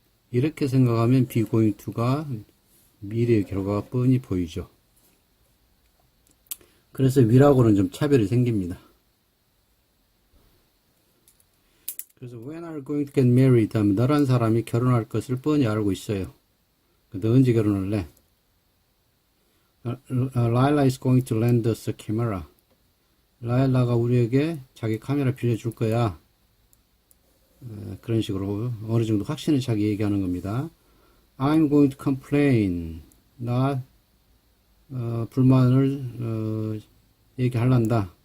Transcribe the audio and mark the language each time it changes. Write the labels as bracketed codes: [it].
[ko] 이렇게 생각하면 be going to가 미래의 결과가 뻔히 보이죠. 그래서 will하고는 좀 차별이 생깁니다. 그래서 [en] when are you going to get married [ko] 하면 너란 사람이 결혼할 것을 뻔히 알고 있어요. 너 언제 결혼할래? [en] Lila is going to lend us a camera. [ko] 라일라가 우리에게 자기 카메라 빌려줄 거야. 그런 식으로 어느 정도 확신을 자기 얘기하는 겁니다. [en] I'm going to complain. [ko] 나 불만을 얘기할란다.